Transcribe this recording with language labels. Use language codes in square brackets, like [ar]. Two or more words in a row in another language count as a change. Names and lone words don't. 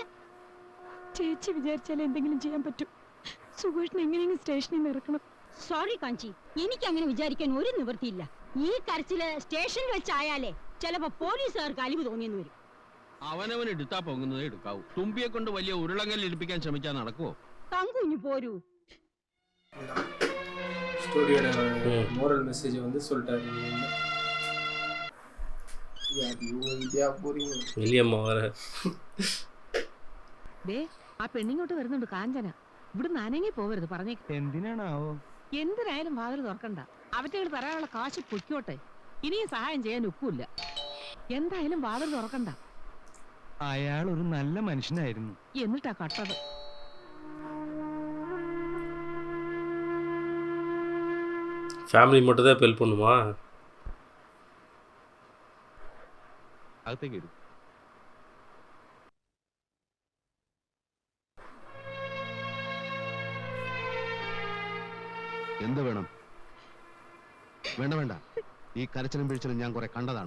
[ml] ചേച്ചി വിചാരിച്ചാൽ എന്തെങ്കിലും ചെയ്യാൻ പറ്റും. സുഖേഷിനെ എങ്ങനെയെങ്കിലും സ്റ്റേഷനിൽ നിന്ന് ഇറക്കണം. സോറി കാഞ്ചി, എനിക്ക് അങ്ങനെ വിചാരിക്കാൻ ഒരു നിവൃത്തിയില്ല. ഈ കരച്ചില് സ്റ്റേഷനിൽ വെച്ചായാലേ ചിലപ്പോ പോലീസുകാർക്ക് അലിവ് തോന്നിയെന്ന് വരും. അവനവൻ എടുത്താ പൊങ്ങുന്നതേ എടുക്കാവൂ. തുമ്പിയെ കൊണ്ട് വലിയ ഉരുളങ്കൽ ഇടിപ്പിക്കാൻ ശ്രമിച്ചാൽ നടക്കുവോ? തങ്കുഞ്ഞു പോരൂ. [ta] ஸ்டோரியோட [en] moral message [ta] வந்து சொல்லிட்டாரு. [ml] ആ പെണ്ണിങ്ങോട്ട് വരുന്നുണ്ട് കാഞ്ചന. ഇവിടെ നനങ്ങി പോവരുത് പറഞ്ഞേ. എന്തിനാണാവോ? എന്തിനായാലും വാതിൽ തുറക്കണ്ട. അവറ്റകൾ തരാനുള്ള കാശ് പൊയ്ക്കോട്ടെ. ഇനിയും സഹായം ചെയ്യാൻ ഒക്കില്ല. എന്തായാലും വാതിൽ തുറക്കണ്ട. അയാൾ ഒരു നല്ല മനുഷ്യനായിരുന്നു. എന്നിട്ടാ കട്ടത്. [ta] ஃபேமிலி மட்டும் தான் ஹெல்ப் பண்ணுமா? [ml] അകത്തേക്ക് വരും. എന്ത് വേണം? വേണ്ട വേണ്ട, ഈ കരച്ചിലും പിഴിച്ചിലും ഞാൻ കുറെ കണ്ടതാണ്.